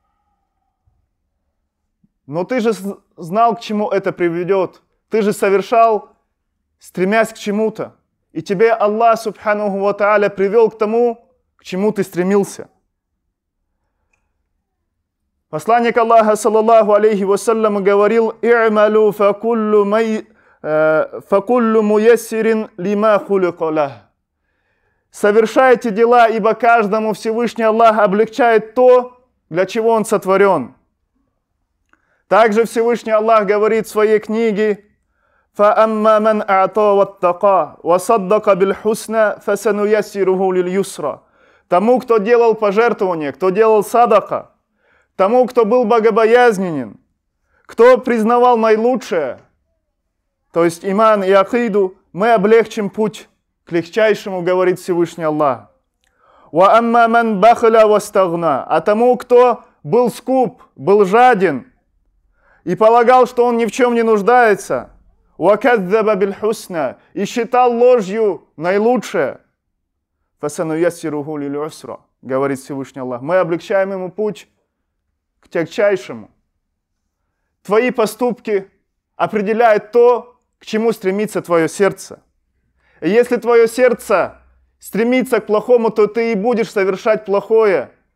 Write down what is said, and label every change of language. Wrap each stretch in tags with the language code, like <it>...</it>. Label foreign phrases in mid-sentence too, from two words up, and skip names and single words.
<ru>Но ты же знал, к чему это приведет. Ты же совершал, стремясь к чему-то. И тебе Аллах</ru> <ar>سبحانه وتعالى</ar> <ru>привел к тому, к чему ты стремился. Посланник Аллаха,</ru> <ar>صلى الله عليه وسلم,</ar> <ru>говорил:</ru> <ar>«اعملوا فكل ميسر لما خلق له».</ar> <ru>Совершайте дела, ибо каждому Всевышний Аллах облегчает то, для чего он сотворен. Также Всевышний Аллах говорит в своей книге:</ru> <ar>«فأما من أعطى واتقى وصدق بالحسنى فسنيسره لليسرى».</ar> <ru>Тому, кто делал пожертвование, кто делал садака, тому, кто был богобоязненен, кто признавал наилучшее, то есть иман и акиду, мы облегчим путь к легчайшему, говорит Всевышний Аллах.</ru> <ar>«وأما من بخل واستغنى»,</ar> <ru>а тому, кто был скуп, был жаден и полагал, что он ни в чем не нуждается,</ru> <ar>«وكذب بالحسنى»,</ar> <ru>и считал ложью наилучшее,</ru> <ar>«فسنيسره للعسرى»,</ar> <ru>говорит Всевышний Аллах, мы облегчаем ему путь к тягчайшему. Твои поступки определяют то, к чему стремится твое сердце. И если твое сердце стремится к плохому, то ты и будешь совершать плохое.</ru>